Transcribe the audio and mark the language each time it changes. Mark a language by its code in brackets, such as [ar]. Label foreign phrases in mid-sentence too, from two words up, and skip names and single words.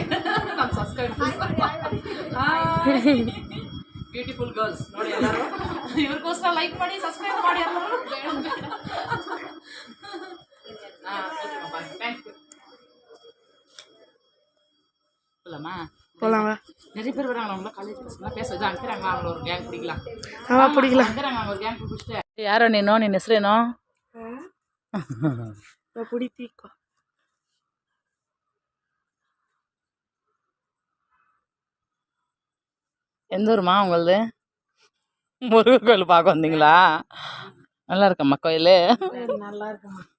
[kn] ನಮ್ಮ [en] subscribers beautiful girls [kn] ನೋಡಿ ಎಲ್ಲರೂ. ಇವ್ರಿಗೋಸ್ಕರ ಲೈಕ್ ಮಾಡಿ ಸಬ್ಸ್ಕ್ರೈಬ್ ಮಾಡಿ ಎಲ್ಲರೂ. [en] thank you. [ta] போலாமா? போலாமா? நிறைய பேர் வராங்க. அவங்கள காலேஜ் பசங்க பேச இது அனுப்புறாங்க. அவங்கள ஒரு கேங் பிடிக்கலாம். பிடிக்கலாம். அனுப்புறாங்க அவங்க ஒரு கேங் பிடிச்சிட்டு. [kn] ಯಾರೋ ನೀನು ನಿನ್ನ ಹೆಸರೇನೋ? [ta] பிடித்திக்கோ. எந்த ஊருமா உங்களது? முருகர் கோயில் பார்க்க வந்தீங்களா? நல்லா இருக்கம்மா கோயில். நல்லா இருக்குமா.